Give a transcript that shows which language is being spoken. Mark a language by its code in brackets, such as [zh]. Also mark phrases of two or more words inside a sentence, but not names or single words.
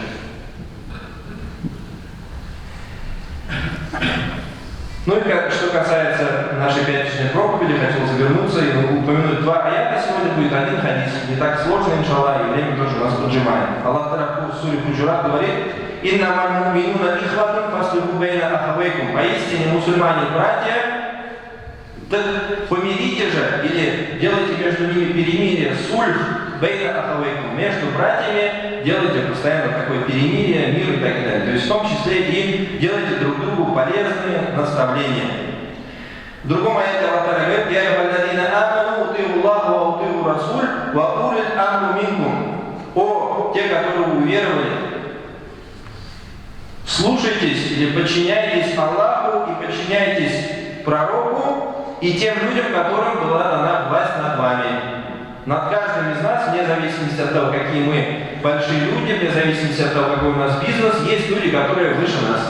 [ru] Ну и что касается нашей пятничной проповеди, хотел вернуться и упомянуть 2 аята. Сегодня будет один хадис. Не так сложно, иншаллах, и время тоже у нас поджимает. Аллах Та'аля в суре Худжурат говорит: [ar] «إنما المؤمنون إخوة فأصلحوا بين أخويكم». [ru] Поистине мусульмане братья, так помирите же, или делайте между ними перемирие, [ar] صلح بين أخويكم. [ru] Между братьями делайте постоянно такое перемирие, мир и так далее. То есть в том числе и делайте друг другу полезные наставления. В другом аяте Аллах Та'аля говорит: [ar] «يا أيها الذين آمنوا أطيعوا الله وأطيعوا الرسول وأولي الأمر منكم». [ru] О, те, которые уверовали, слушайтесь или подчиняйтесь Аллаху и подчиняйтесь пророку и тем людям, которым была дана власть над вами. Над каждым из нас, вне зависимости от того, какие мы большие люди, вне зависимости от того, какой у нас бизнес, есть люди, которые выше нас.